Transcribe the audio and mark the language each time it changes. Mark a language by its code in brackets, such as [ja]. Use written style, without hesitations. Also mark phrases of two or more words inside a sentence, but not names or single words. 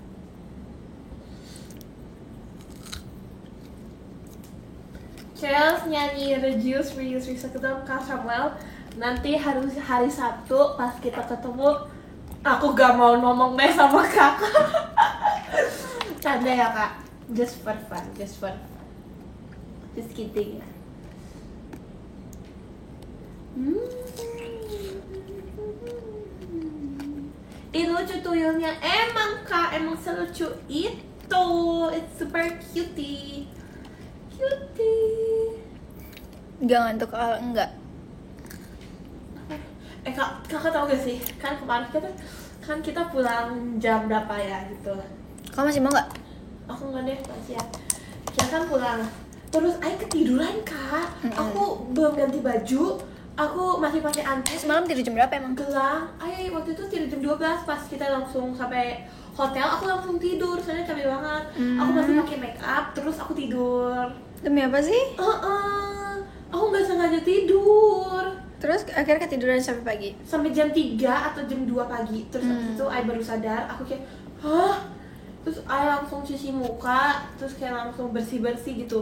[id] Chels nyanyi Reduce, ketemu Kak Samuel. Nanti hari Sabtu pas kita ketemu, aku gak mau ngomong deh sama kakak. Canda ya, Kak. [en] Just for fun. Just kidding [id] ya. Ini lucu tuyulnya. Emang, Kak, emang selucu itu. [en] It's super cutie. [id] Gak ngantuk kalau enggak. Kakak tau gak sih? Kan kemarin kita pulang jam berapa ya gitu. Kamu masih mau nggak? Aku nggak deh, masih ya. Kita kan pulang. Terus Ai ketiduran, Kak. Aku belum ganti baju. Aku masih pakai antes. Semalam tidur jam berapa emang? Gelang. Ai waktu itu tidur jam 12 pas kita langsung sampai hotel. Aku langsung tidur, soalnya capek banget. Aku masih pakai make up, terus aku tidur. Demi apa sih? Aku nggak sengaja tidur. Terus akhirnya ketiduran sampai pagi. Sampai jam 3 atau jam 2 pagi. Terus habis itu Ai baru sadar. Aku kayak, hah? Terus Ai langsung cuci muka. Terus kayak langsung bersih-bersih gitu.